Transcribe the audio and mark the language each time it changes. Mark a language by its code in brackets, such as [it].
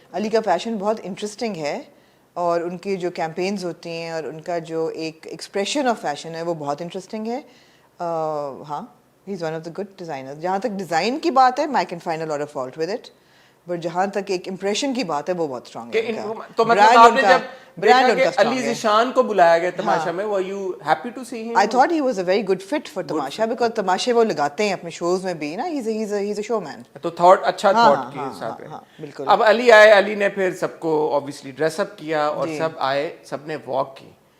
[ur] علی کا فیشن بہت انٹرسٹنگ ہے, اور ان کی جو کیمپینز ہوتی ہیں اور ان کا جو ایک ایکسپریشن آف فیشن ہے وہ بہت انٹرسٹنگ ہے. ہاں [en] He is one of the good designer. [ur] جہاں تک ڈیزائن کی بات ہے, میں [en] can find a lot of fault with it, [ur] but جہاں تک ایک امپریشن کی بات ہے وہ بہت اسٹرانگ ہے تو مطلب آپ نے جب دیکھا کہ علی ذیشان کو بلایا گیا تماشا میں, [en] were you happy to see him? I thought he was a very good fit for Tamasha because [ur] تماشے وہ لگاتے ہیں اپنے شوز میں بھی نا, [en] he's a showman. [ur] تو تھاٹ اچھا تھاٹ کے حساب سے. بالکل. اب علی آئے, علی نے پھر سب کو obviously ڈریس اپ کیا اور سب آئے, سب نے واک کی.